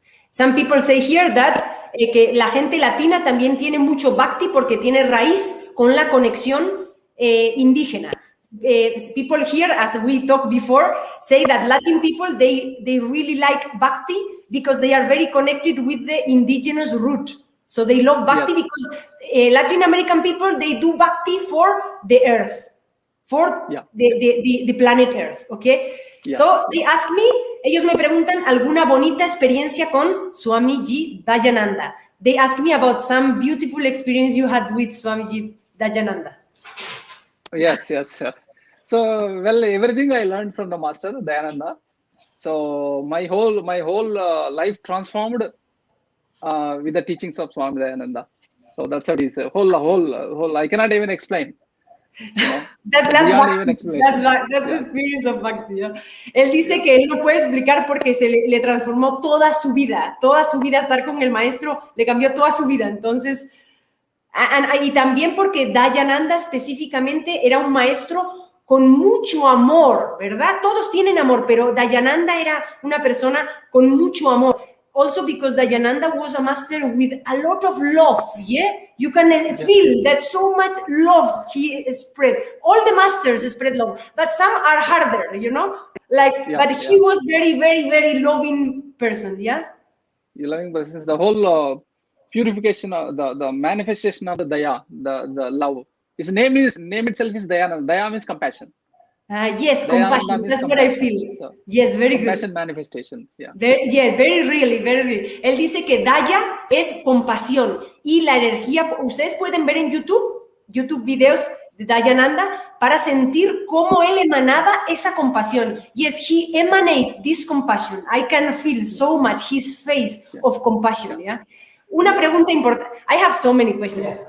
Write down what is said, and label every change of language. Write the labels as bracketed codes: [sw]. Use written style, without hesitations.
[en] Some people say here that [es] que la gente latina también tiene mucho bhakti porque tiene raíz con la conexión indígena. [en] People here, as we talked before, say that Latin people, they really like bhakti because they are very connected with the indigenous root. So they love bhakti because Latin American people, they do bhakti for the earth, for the planet Earth, okay? So they ask me, [es] ellos me preguntan alguna bonita experiencia con Swami Dayananda. [en] They ask me about some beautiful experience you had with Swami Dayananda. Yes. So, well, everything I learned from the Master Dayananda. So my whole life transformed with the teachings of Swami Dayananda. So that's what is whole. I cannot even explain. You know, that's the experience of Bhakti. Yeah? [es] Él dice que él no puede explicar porque se le transformó toda su vida estar con el maestro, le cambió toda su vida. Entonces, y también porque Dayananda específicamente era un maestro con mucho amor, ¿verdad? Todos tienen amor, pero Dayananda era una persona con mucho amor. [en] Also because Dayananda was a master with a lot of love, You can feel that so much love he spread. All the masters spread love, but some are harder, But he was very, very, very loving person, Loving person. The whole purification of the manifestation of the Daya, the love. His name itself is Dayananda. Daya means compassion. Yes, compassion. That's what I feel. So, yes, very good. Compassion manifestation. Very really. [es] Él dice que Daya es compasión y la energía. Ustedes pueden ver en YouTube videos de Dayananda para sentir cómo él emanaba esa compasión. [en] Yes, he emanated this compassion. I can feel so much his face of compassion. [es] Una pregunta importante. [en] I have so many questions.